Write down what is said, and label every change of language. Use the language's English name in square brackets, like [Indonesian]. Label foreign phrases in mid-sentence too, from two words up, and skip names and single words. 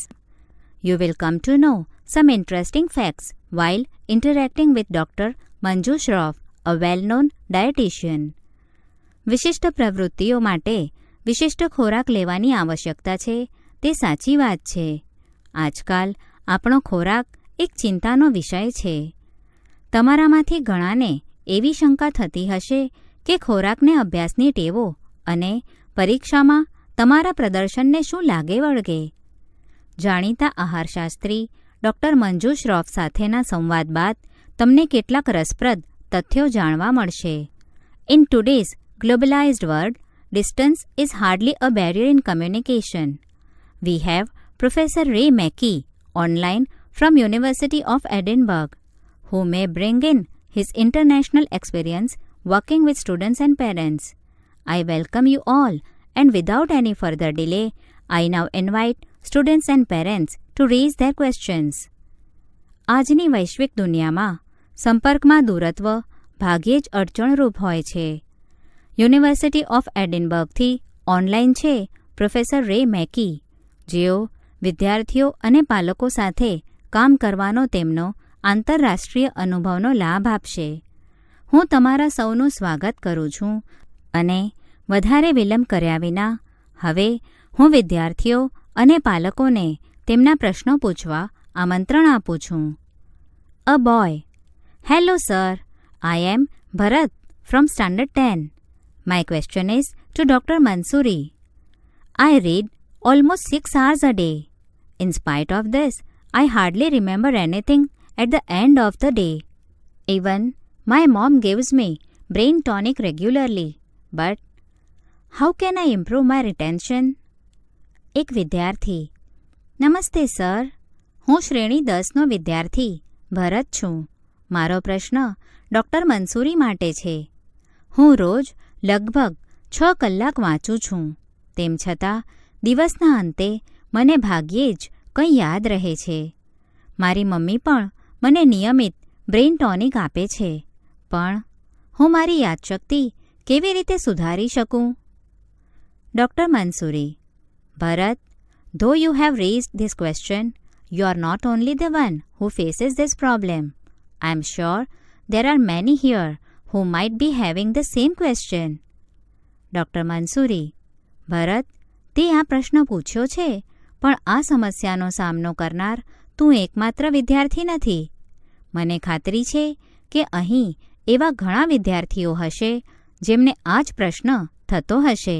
[English] You will come to know some interesting facts while interacting with Dr. Manju Shroff, a well-known dietitian. [Gujarati] વિશિષ્ટ પ્રવૃત્તિઓ માટે વિશિષ્ટ ખોરાક લેવાની આવશ્યકતા છે તે સાચી વાત છે. આજકાલ આપણો ખોરાક એક ચિંતાનો વિષય છે. તમારામાંથી ઘણાને એવી શંકા થતી હશે કે ખોરાકને અભ્યાસની ટેવો અને પરીક્ષામાં તમારા પ્રદર્શનને શું લાગે વળગે. જાણીતા આહારશાસ્ત્રી ડૉક્ટર મંજુ શ્રોફ સાથેના સંવાદ બાદ તમને કેટલાક રસપ્રદ તથ્યો જાણવા મળશે. [English] in today's globalized world, distance is hardly a barrier in communication. We have Professor Ray Mackey online from University of Edinburgh, who may bring in his international experience working with students and parents. I welcome you all, and without any further delay, I now invite students and parents to raise their questions. [Gujarati] આજની વૈશ્વિક દુનિયામાં સંપર્કમાં દૂરત્વ ભાગ્યે જ અડચણરૂપ હોય છે. યુનિવર્સિટી ઓફ એડિનબર્ગથી ઓનલાઈન છે પ્રોફેસર રે મેકી, જેઓ વિદ્યાર્થીઓ અને પાલકો સાથે કામ કરવાનો તેમનો આંતરરાષ્ટ્રીય અનુભવનો લાભ આપશે. હું તમારા સૌનું સ્વાગત કરું છું અને વધારે વિલંબ કર્યા વિના હવે હું વિદ્યાર્થીઓ અને પાલકોને તેમના પ્રશ્નો પૂછવા આમંત્રણ આપું છું. [English] A boy: hello sir, I am Bharat from Standard 10. My question is to Dr. Mansoori. I read almost 6 hours a day. In spite of this, I hardly remember anything at the end of the day. Even my mom gives me brain tonic regularly. But how can I improve my retention? [Gujarati] એક વિદ્યાર્થી: નમસ્તે સર, હું શ્રેણી 10નો વિદ્યાર્થી ભરત છું. મારો પ્રશ્ન ડૉક્ટર મંસૂરી માટે છે. હું રોજ લગભગ 6 કલાક વાંચું છું. તેમ છતાં દિવસના અંતે મને ભાગ્યે જ કંઈ યાદ રહે છે. મારી મમ્મી પણ મને નિયમિત [English] brain tonic [Gujarati] આપે છે, પણ હું મારી યાદશક્તિ કેવી રીતે સુધારી શકું? ડૉક્ટર મંસૂરી: ભરત, [English] though you have raised this question, you are not only the one who faces this problem. I am sure there are many here who might be having the same question. [Gujarati] ડૉક્ટર મંસૂરી: ભરત, તે આ પ્રશ્ન પૂછ્યો છે, પણ આ સમસ્યાનો સામનો કરનાર તું એકમાત્ર વિદ્યાર્થી નથી. મને ખાતરી છે કે અહીં એવા ઘણા વિદ્યાર્થીઓ હશે જેમને આ જ પ્રશ્ન થતો હશે.